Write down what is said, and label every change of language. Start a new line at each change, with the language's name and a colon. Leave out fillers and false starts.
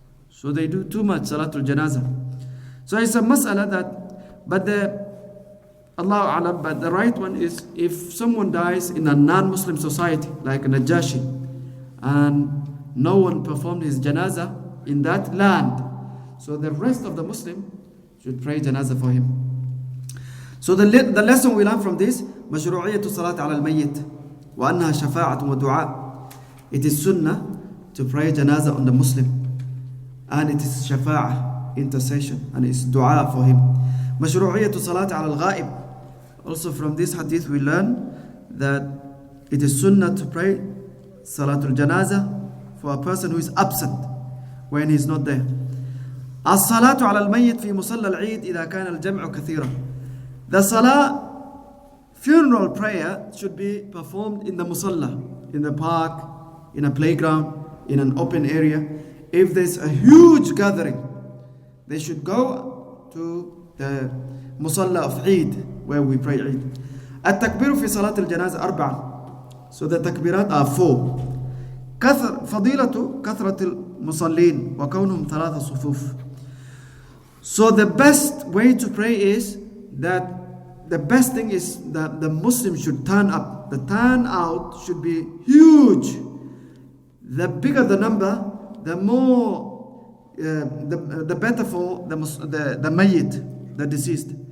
English: So they do too much salatul janazah. So it's a mas'ala that, but Allahu A'lam, but the right one is, if someone dies in a non-Muslim society, like a Najashi, and no one performed his janazah in that land, so the rest of the Muslim should pray janazah for him. So the lesson we learn from this,
Arabic: مشروعية الصلاة على الميت وأنها شفاعة ودعاء.
English: It is sunnah to pray janazah on the Muslim, and it is shafa'ah, intercession, and it's dua for him.
Arabic: مشروعية الصلاة على الغائب.
English: Also from this hadith we learn that it is sunnah to pray salatul janazah for a person who is absent when he is not there.
Arabic: الصلاة على الميت في مصلى العيد إذا كان الجمع كثيرا.
English: The salah, funeral prayer, should be performed in the musalla, in the park, in a playground, in an open area. If there's a huge gathering, they should go to the musalla of Eid, where we pray Eid.
Arabic: التكبير في صلاة الجنازة 4.
English: So the takbirat are 4.
Arabic: فضيلة كثرة المصلين وكونهم 3 صفوف.
English: So the best way to pray is that the best thing is that the Muslim should turn up. The turnout should be huge. The bigger the number, the more, the better for the mayyit, the deceased.